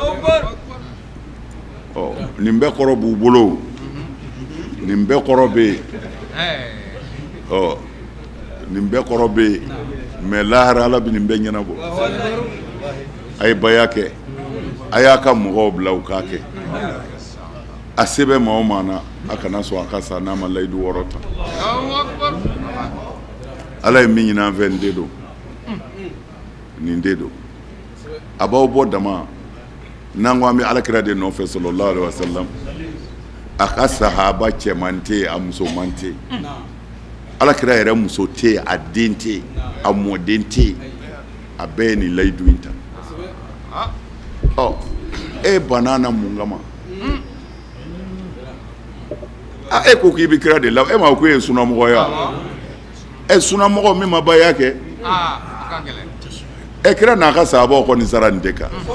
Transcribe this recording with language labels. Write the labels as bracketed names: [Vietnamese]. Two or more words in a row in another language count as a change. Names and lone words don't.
[Bambara] nin bɛɛ kɔrɔ b'u bolo nin bɛɛ kɔrɔ bɛ yen nin bɛɛ kɔrɔ bɛ yen mais lahara Ala bɛ nin bɛɛ ɲɛnabɔ a ye baya kɛ a y'a ka mɔgɔw bila u k'a kɛ a se bɛ maa o maa na a kana sɔn a ka sa n'a ma layidu 6 ta Ala ye min ɲini an fɛ nin de don nin de don a b'aw bɔ dama n'an ko an bɛ Alakira de nɔfɛ [Arabic] صلى الله عليه وسلم [Bambara] a ka sahaba cɛman tɛ yen a musoman tɛ yen Alakira yɛrɛ muso tɛ yen a den tɛ yen a mɔden tɛ yen a bɛɛ ye nin layidu in ta e banna na mun kama e ko k'i bɛ kira de la e ma ko e ye sunamɔgɔ ye sunamɔgɔ min ma baya kɛ kira n'a ka sahabaw kɔni sara nin de kan